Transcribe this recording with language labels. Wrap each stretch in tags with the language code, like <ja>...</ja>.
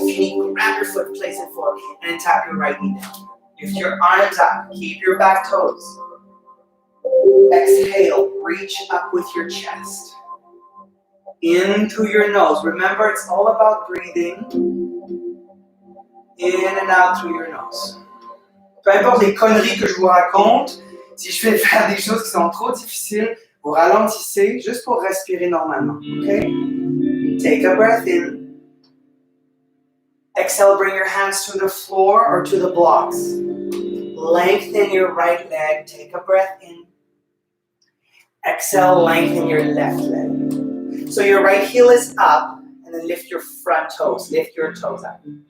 <en>If you need, grab your foot, place it forward, and then tap your right knee down. Lift your arms up. Keep your back toes. Exhale, reach up with your chest. In through your nose. Remember, it's all about breathing in and out through your nose.</en> <fr>Peu importe les conneries que je vous raconte, si je fais faire des choses qui sont trop difficiles, vous ralentissez juste pour respirer normalement.</fr> <en>Okay? Take a breath in. Exhale, bring your hands to the floor or to the blocks. Lengthen your right leg. Take a breath in. Exhale, lengthen your left leg. So your right heel is up, and then lift your front toes. Lift your toes up.</en>